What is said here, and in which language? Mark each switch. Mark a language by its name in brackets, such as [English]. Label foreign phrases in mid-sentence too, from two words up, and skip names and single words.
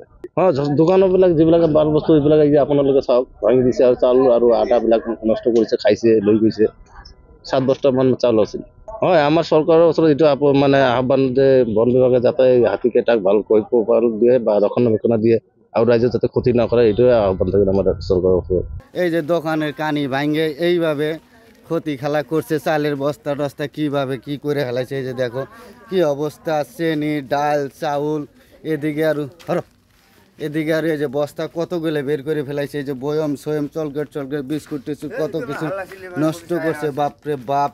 [Assamese] হয়, দোকানবিলাক যিবিলাক বাল বস্তু এইবিলাক আপোনালোকে চাওক, ভাঙি দিছে। আৰু চাউল আৰু আটাবিলাক নষ্ট কৰিছে, খাইছে, লৈ গৈছে। 7 বস্তামান চাউল আছিল। হয়, আমাৰ চৰকাৰৰ ওচৰত এইটো মানে আহ্বান যে বন বিভাগে যাতে হাতীকেইটাক ভালকৈ পোহপাল দিয়ে বা ৰক্ষণাবেক্ষণ দিয়ে আৰু ৰাইজে যাতে ক্ষতি নকৰে, এইটোৱে আহ্বান থাকিল আমাৰ চৰকাৰৰ ওপৰত। [Bangla] এই যে দোকানের কানি ভাঙে এইভাবে ক্ষতি খেলা করছে, চালের বস্তা টস্তা কীভাবে কি করে ফেলাইছে। এই যে দেখো কি অবস্থা, চেনি, ডাল, চাউল, এদিকে আর এই যে বস্তা কতগুলো বের করে ফেলাইছে। এই যে বয়ম সয়ম, চলকেট বিস্কুট টিস্কুট কত কিছু নষ্ট করছে, বাপরে বাপ।